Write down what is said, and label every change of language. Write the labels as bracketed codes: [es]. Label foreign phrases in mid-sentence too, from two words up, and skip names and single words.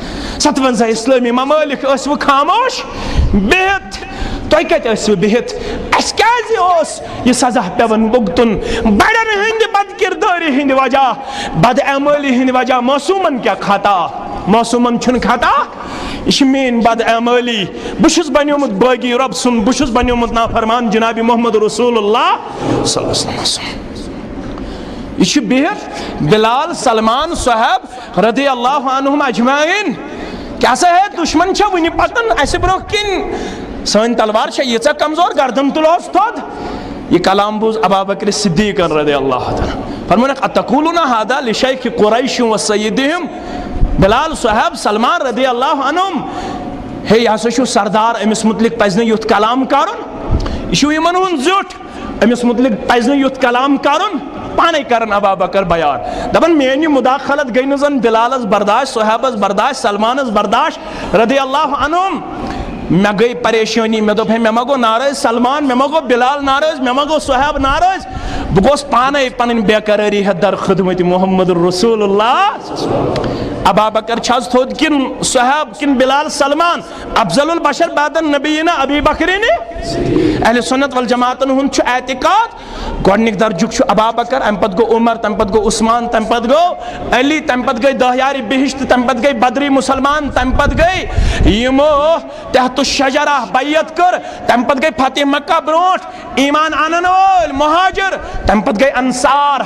[ks] 57 اسلٲمی ممالک ٲسوٕ خاموش بِہِتھ، تۄہہِ کتہِ ٲسوٕ بِہِتھ؟ اسہِ کیازِ اوس یہِ سزا پیوان بُگتُن بڑٮ۪ن ہٕنٛدِ بد کردٲری ہٕنٛدِ وجہ، بد اعمٲلی ہٕنٛدِ وجہ۔ معصوٗمن کیٛاہ خطا؟ معصوٗمن چھُنہٕ خطا، یہ چھِ میٲنۍ بد اعمٲلی۔ بہٕ چھُس بنیومُت باغی رب سُنٛد، بہٕ چھُس بنیومُت نافرمان جناب محمد [ar] رسول اللہ صلی اللہ علیہ وسلم۔ [ks] یہ چھُ بِہِتھ بلال، سلمان، صہیب [ar] رضی اللہ عنہم اجمعین۔ [ks] کیٛاہ سا ہے دشمن چھا وٕنہِ پکان اسہِ برونٛہہ کِنۍ، سٲنۍ تلوار چھا ییٖژاہ کمزور گردن تُلہوس تھوٚد؟ یہ کلام بوز ابا بکر صدیق [ar] رضی اللہ تعالیٰ، [ks] فرمونکھ [ar] اتقولون ھذا لشیخ قریش و سیدہم؟ [ks] بلال، صہیب، سلمان [ar] رضی اللہ عنہم، [ks] ہے یہ ہسا چھُ سردار، امس متعلق پزِ نہٕ یُتھ کلام کرُن، یہ چھُ یِمن ہُنٛد زیُٹھ، امس متعلق پزِ نہٕ یُتھ کلام کرُن۔ پانے کرن ابا بکر بیان، دپن میٲنۍ یہِ مداخلت گئی نہٕ زن بلالس برداشت، صہیبس برداشت، سلمانس برداشت [ar] رضی اللہ عنہم۔ [ks] مےٚ گٔے پریشٲنی، مےٚ دوٚپ ہے مےٚ ما گوٚو ناراض سلمان، مےٚ ما گوٚو بلال ناراض، مےٚ ما گوٚو صہیب ناراض، بہٕ گوٚوس پانے پنٕنۍ بے قرٲری ہٮ۪تھ در خدمت محمد [ar] رسول اللہ۔ [ks] ابا بکر چھز تھوٚد کِن صہیب کِن بلال، سلمان؟ [ar] افضل البشر بعد النبیین ابی بکرین۔ [ks] اہل سنت والجماعتن ہُنٛد چھُ اعتقاد گۄڈنِک درجُک چھُ ابا بکر، امہِ پتہٕ گوٚو عمر، تمہِ پتہٕ گوٚو عثمان، تمہِ پتہٕ گوٚو علی، تمہِ پتہٕ گٔے 10 یارِ بہشت، تمہِ پتہٕ گٔے بدری مسلمان، تمہِ پتہٕ گٔے یِمو [ar] تحت الشجرہ [ks] بیعت کٔر، تمہِ پتہٕ گٔے فتح مکہ برونٛٹھ ایمان انن وٲلۍ مہاجر، تمہِ پتہٕ گٔے انصار۔